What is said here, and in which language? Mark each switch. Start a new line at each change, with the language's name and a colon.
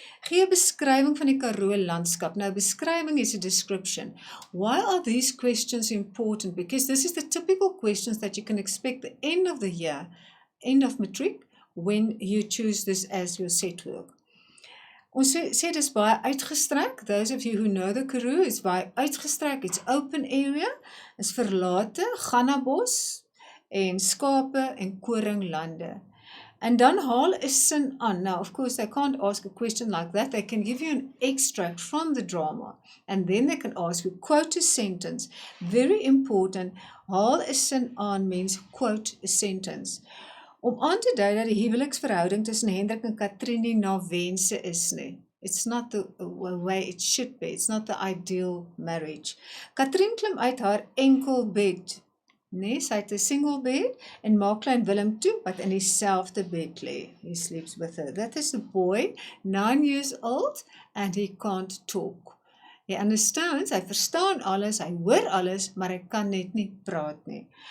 Afrikaans: Gee 'n beskrywing van die Karoo landskap. Nou, beskrywing
English: is a description. Why are these questions important? Because this is the typical questions that you can expect at the end of the year, end of matric, when you choose this as your set work.
Afrikaans: Ons sê dis baie uitgestrek.
English: Those of you who know the Karoo,
Afrikaans: is baie uitgestrek.
English: It's open area,
Afrikaans: is verlate, gannabos en skape en koringlande. And dan haal 'n sin aan.
English: Now, of course, they can't ask a question like that. They can give you an extract from the drama, and then they can ask you, quote a sentence. Very important,
Afrikaans: haal 'n sin aan
English: means quote a sentence.
Afrikaans: Om aan te dui dat die huweliksverhouding tussen Hendrik en Katrien nie na wense is nie.
English: It's not the way it should be. It's not the ideal marriage.
Afrikaans: Katrien klim uit haar enkel bed. Nee, sy het 'n
English: single bed
Afrikaans: en maak klein Willem toe wat in dieselfde bed lê.
English: He sleeps with her. That is a boy, 9 years old, and he can't talk. He understands,
Afrikaans: hy verstaan alles, hy hoor alles, maar hy kan net nie praat nie.